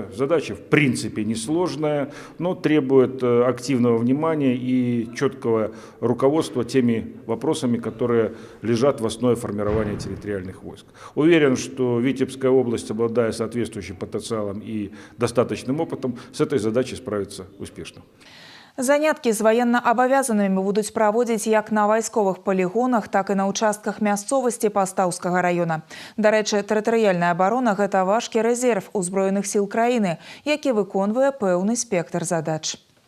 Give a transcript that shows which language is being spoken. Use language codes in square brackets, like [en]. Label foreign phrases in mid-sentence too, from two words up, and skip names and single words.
[ru] Задача в принципе несложная, но требует активного внимания и четкого руководства теми вопросами, которые лежат в основе формирования территориальных войск. Уверен, что Витебская область, обладая соответствующим потенциалом и достаточным опытом, с этой задачей справится успешно. [be] Заняткі з ваенна-абавязанымі будуць праводзіць як на вайсковых палігонах, так і на участках мясцовасці Пастаўскага раёна. Дарэчы, тэрытарыяльная абарона – гэта важкі рэзерв узброеных сіл краіны, які выконвае пэўны спектр задач.